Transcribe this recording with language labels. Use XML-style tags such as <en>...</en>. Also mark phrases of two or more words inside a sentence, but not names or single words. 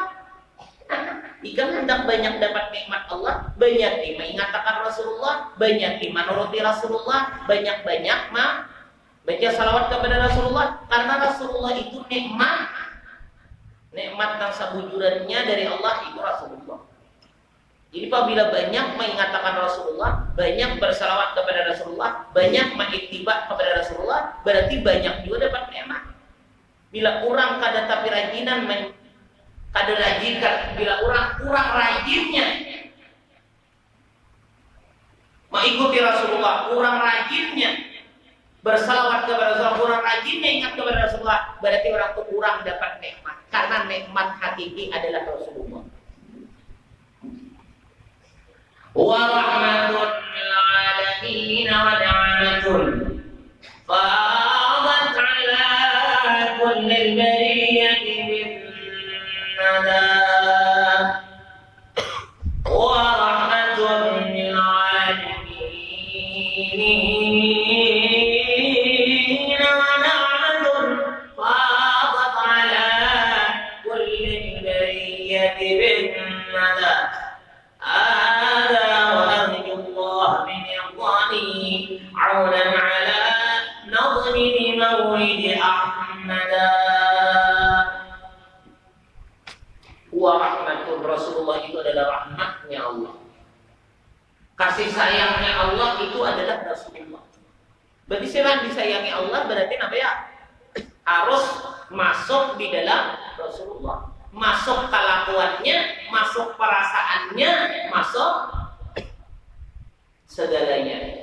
<id>Jika hendak banyak dapat nikmat Allah, banyak mengatakan Rasulullah, banyak menuruti Rasulullah, banyak-banyak baca salawat kepada Rasulullah, karena Rasulullah itu nikmat. Nikmat yang sebujurannya dari Allah itu Rasulullah. Jadi apabila banyak mengatakan Rasulullah, banyak bersalawat kepada Rasulullah, banyak mengiktibat kepada Rasulullah, berarti banyak juga dapat nikmat. Bila orang</id> <bjn>kada tapi rajinan kada rajinkan,</bjn> <id>bila orang kurang rajinnya mengikuti Rasulullah, kurang rajinnya bersalawat kepada Rasulullah, kurang rajinnya ingat kepada Rasulullah, berarti orang itu kurang dapat nikmat. Karena nikmat hakiki adalah Rasulullah.</id> <ar>ورحمة للعالمين ونعمة فعادت على كل برية من ندى ورحمة للعالمين ونعمة فعادت على كل برية من ندى. عونا على نظم مولد أحمد</ar> <id>Rahmatun Rasulullah itu adalah rahmatnya Allah. Kasih sayangnya Allah itu adalah Rasulullah. Berarti siapa disayangi Allah berarti apa ya? Harus masuk di dalam Rasulullah. Masuk kelakuannya, masuk perasaannya, masuk segalanya.</id>